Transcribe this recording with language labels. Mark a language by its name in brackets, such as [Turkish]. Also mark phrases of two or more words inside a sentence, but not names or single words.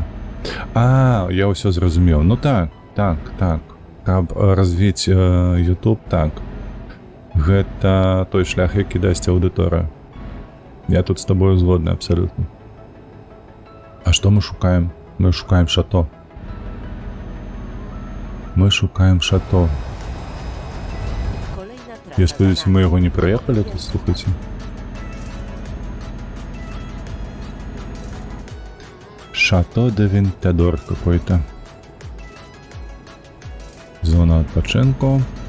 [Belarusian] А, я ўсё зразумеў. Ну так. Каб развіць YouTube, так. Гэта той шлях, які дасць аўдыторыя. Я тут з табою згодны абсалютна. А што мы шукаем? Мы шукаем шато. [Polish] Kolejna trasa [Belarusian] Я [Polish] za [Belarusian] спадзяюся, [Polish] nami. [Belarusian] мы яго не праехалі тут, слухайце. [Russian] Шато де Вентадор какой-то. [Ukrainian] Зона отпочинку.